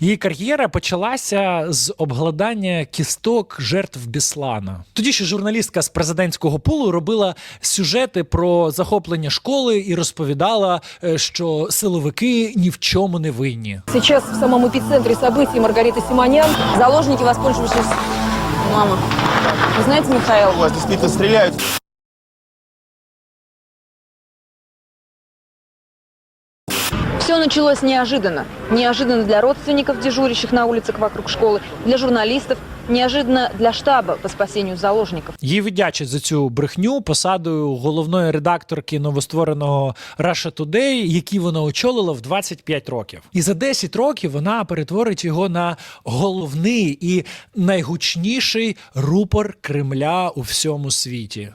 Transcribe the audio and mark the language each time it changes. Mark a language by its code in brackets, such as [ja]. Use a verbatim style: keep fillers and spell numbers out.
[uk] Її кар'єра почалася з обгладання кісток жертв Біслана. Тоді ще журналістка з президентського пулу робила сюжети про захоплення школи і розповідала, що силовики ні в чому не винні. Зараз в самому епіцентрі событий Маргарита Сіманян. [ru] Заложники воспользовались... Мама. Вы знаете, Михаил? У вас действительно стреляют. Все началось неожиданно. Неожиданно для родственников, дежурящих на улицах вокруг школы, для журналистов, неожиданно для штаба по спасению заложників. [uk] Їй віддячать за цю брехню посадою головної редакторки новоствореного Russia Today, який вона очолила в двадцять п'ять років. І за десять років вона перетворить його на головний і найгучніший рупор Кремля у всьому світі.